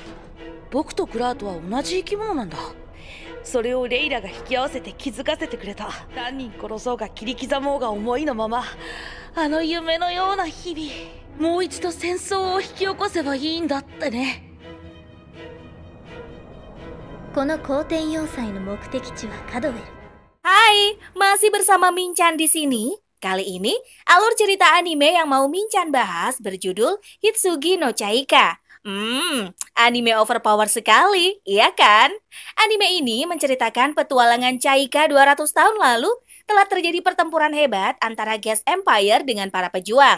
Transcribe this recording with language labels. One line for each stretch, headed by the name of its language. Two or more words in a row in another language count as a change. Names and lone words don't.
Japanese: 僕とクラートは同じ生き物なんだ。それをレイラが引き合わせて気づかせてくれた。何人殺そうが切り刻もうが思いのまま、あの夢のような日々、もう一度戦争を引き起こせばいいんだってね。この光天要塞の目的地はカドウェル。
Indonesian: Hai, masih bersama Minchan di sini. Kali ini, alur cerita anime yang mau Minchan bahas berjudul Hitsugi no Chaika. Anime overpower sekali, iya kan? Anime ini menceritakan petualangan Chaika 200 tahun lalu telah terjadi pertempuran hebat antara Geas Empire dengan para pejuang.